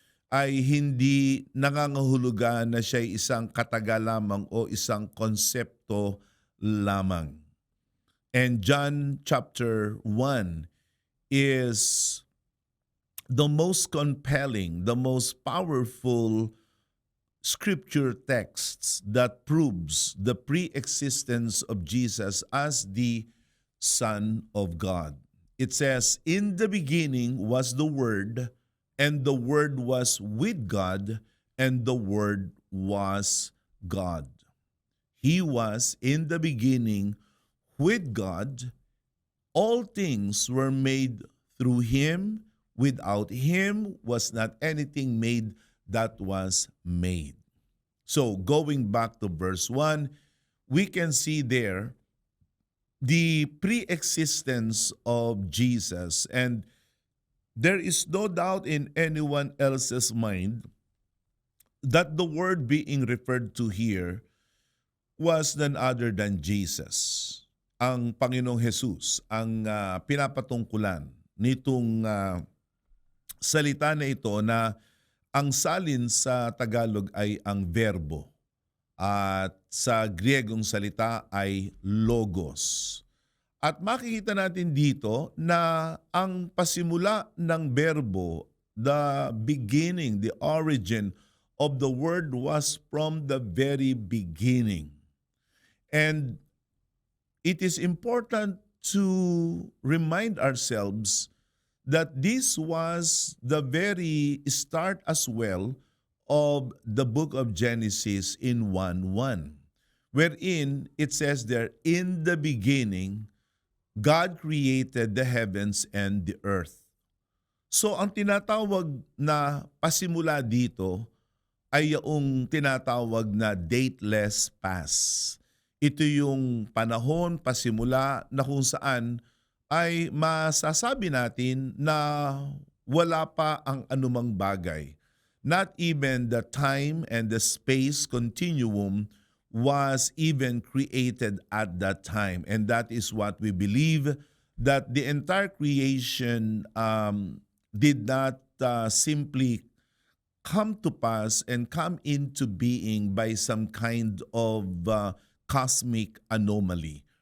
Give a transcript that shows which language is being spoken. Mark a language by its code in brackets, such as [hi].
[tl] ay hindi nangangahulugan na siya isang kataga lamang o isang konsepto lamang. [en] And John chapter 1 is the most compelling, the most powerful scripture texts that proves the pre-existence of Jesus as the Son of God. It says, "In the beginning was the Word, and the Word was with God, and the Word was God. He was in the beginning with God. All things were made through Him. Without Him was not anything made that was made." So going back to verse 1, we can see there the pre-existence of Jesus, and there is no doubt in anyone else's mind that the word being referred to here was none other than Jesus. [tl] Ang Panginoong Jesus, ang pinapatungkulan nitong salita na ito na ang salin sa Tagalog ay ang verbo at sa Griegong salita ay logos. At makikita natin dito na ang pasimula ng verbo, [en] the beginning, the origin of the word was from the very beginning. And it is important to remind ourselves that this was the very start as well of the book of Genesis in 1:1, wherein it says there, "In the beginning, God created the heavens and the earth." [tl] So ang tinatawag na pasimula dito ay yung tinatawag na dateless past. Ito yung panahon, pasimula na kung saan ay masasabi natin na wala pa ang anumang bagay. [en] Not even the time and the space continuum was even created at that time. And that is what we believe, that the entire creation did not simply come to pass and come into being by some kind of cosmic anomaly.